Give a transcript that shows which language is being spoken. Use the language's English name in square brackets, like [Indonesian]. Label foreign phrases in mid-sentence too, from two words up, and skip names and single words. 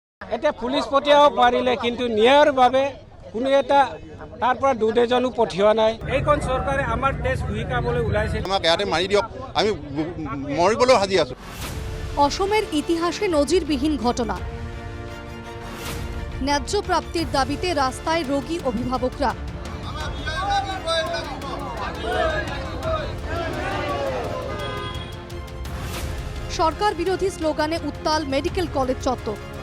[Assamese] এটা পুলিশ পঠিয়াব পাৰিলে কিন্তু ন্যায়ৰ বাবে কোনো এটা তাৰ পৰা দুজনো পঠিওৱা নাই। এইখন চৰকাৰে আমাৰ দেশ ভূমিকাবলৈ ওলাইছে। আমাক ইয়াতে মাৰি দিয়ক, আমি মৰিবলৈ সাজি আছো। [Bangla] অসমের ইতিহাসে নজিরবিহীন ঘটনা। ন্যায্য প্রাপ্তির দাবিতে রাস্তায় রোগী অভিভাবকরা। সরকার বিরোধী স্লোগানে উত্তাল মেডিকেল কলেজ চত্বর।